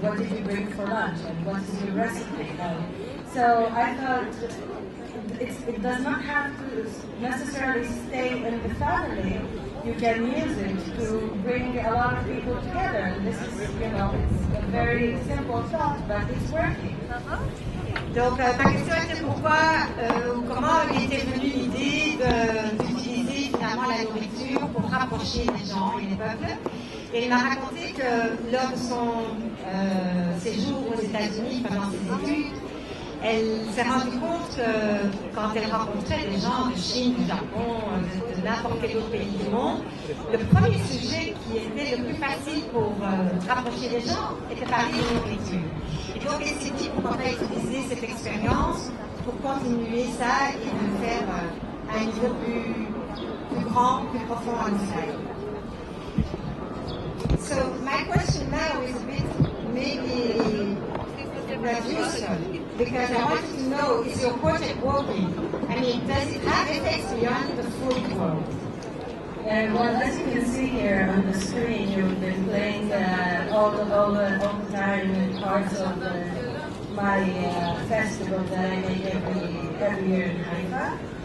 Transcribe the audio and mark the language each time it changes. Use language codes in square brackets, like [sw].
[en] What did you bring for lunch and what is your recipe? So I thought it does not have to necessarily stay in the family. You can use it to bring a lot of people together. And this is, it's a very simple thought, but it's working. [fr] Donc, ma question était pourquoi, comment avait été venue l'idée d'utiliser finalement la nourriture pour rapprocher les gens et les peuples. Et il m'a raconté que lors de son séjour aux États-Unis pendant ses études, elle s'est rendue compte que quand elle rencontrait des gens de Chine, du Japon, de n'importe quel autre pays du monde, le premier sujet qui était le plus facile pour rapprocher les gens était parler de nourriture. Et donc elle s'est dit pourquoi pas utiliser cette expérience pour continuer ça et de le faire à un niveau plus grand, plus profond en Israël. [en] So my question now is a bit maybe producer, because I wanted to know, is your project working? I mean, does it have effects beyond the food world? And well, as you can see here on the screen, you've been playing all the time parts of my festival that I make every year in Haifa.